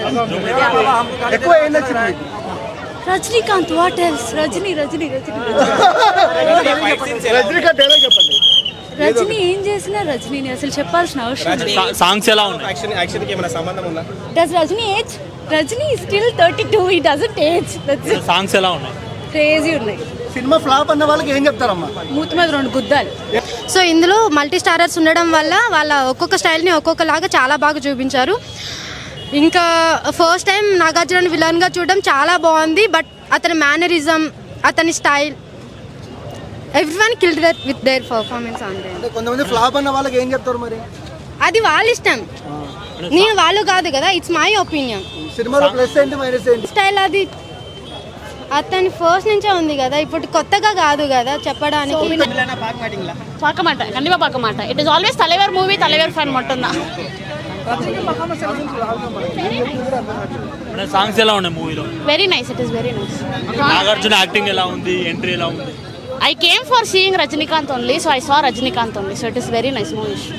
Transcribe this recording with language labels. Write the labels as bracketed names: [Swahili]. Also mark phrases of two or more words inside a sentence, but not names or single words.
[Telugu] ఎక్కువ ఏం నచ్చింది? రజనీకాంత్ [English] what else [Telugu] రజనీ రజనీ రజనీ రజనీకాంత్ డైలాగ్ చెప్పండి. రజనీ ఏం చేసినా రజనీని అసలు చెప్పాల్సిన అవసరం. సాంగ్స్ ఎలా ఉన్నాయి? యాక్షన్ కి ఏమైనా సంబంధం ఉందా? [English] does Rajini age? Rajini still 32, he doesn't age. [Telugu] సాంగ్స్ ఎలా ఉన్నాయి? క్రేజీ ఉన్నాయి. సినిమా ఫ్లాప్ అన్న వాళ్ళకి ఏం చెప్తారమ్మా? మూతి మీద 2 గుద్దాలు. సో ఇందులో [English] multi starrers [Telugu] ఉండడం వల్ల వాళ్ళ ఒక్కొక్క స్టైల్ని ఒక్కొక్కలాగా చాలా బాగా చూపించారు. ఇంకా [English] first time [Telugu] నాగార్జున విలన్గా చూడడం చాలా బాగుంది. బట్ అతని మేనరిజం, అతని స్టైల్, [English] everyone killed with their performance [Telugu] అంతే. అంటే కొంతమంది ఫ్లాప్ అన్న వాళ్ళకి ఏం చెప్తారు మరి? అది వాళ్ళ ఇష్టం, నేను వాళ్ళు కాదు కదా. [English] it's my opinion. [Telugu] సినిమాలో ప్లస్ ఏంటి మైనస్ ఏంటి? స్టైల్ అది అతని ఫస్ట్ నుంచే ఉంది కదా, ఇప్పుడు కొత్తగా కాదు కదా చెప్పడానికి. [Tamil] பார்க்க மாட்டேன், கண்டிப்பா பார்க்க மாட்டேன். [English] it is always [Tamil] தலைவர் மூவி, தலைவர் ஃபேன் மட்டும்தான். [Telugu] సాంగ్స్ ఎలా ఉన్నాయి మూవీలో? [English] very nice, it is very nice. [Telugu] నాగార్జున యాక్టింగ్ ఎలా ఉంది? ఎంట్రీ ఎలా ఉంది? [English] I came for seeing Rajinikanth only, so I saw Rajinikanth only, so it is very nice movie.